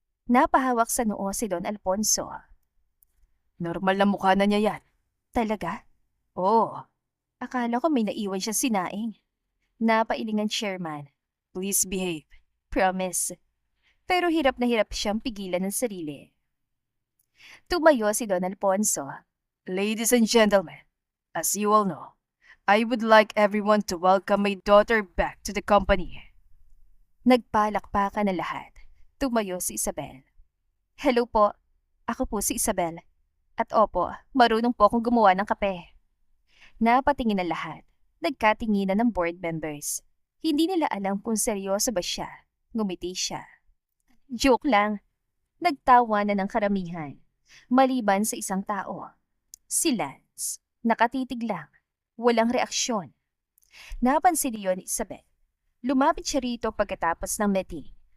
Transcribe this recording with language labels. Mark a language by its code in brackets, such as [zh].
[tl] Napahawak sa noo si Don Alfonso. Normal na mukha na niya yan. Talaga? Oo. Akala ko may naiwan siyang sinaing. Napailingan chairman. [en] Please behave. Promise. [tl] Pero hirap na hirap siyang pigilan ng sarili. Tumayo si Don Alfonso. [en] Ladies and gentlemen, as you all know, I would like everyone to welcome my daughter back to the company. [tl] Nagpalakpakan na lahat. Tumayo si Isabel. Hello po. Ako po si Isabel. At opo, marunong po akong gumawa ng kape. Napatingin na lahat. Nagkatinginan ng board members. Hindi nila alam kung seryoso ba siya. Ngumiti siya. Joke lang. Nagtawa na ng karamihan. Maliban sa isang tao. Si Lance. Nakatitig lang. Walang reaksyon. Napansin niyo ni Isabel. Lumapit siya rito pagkatapos ng meeting.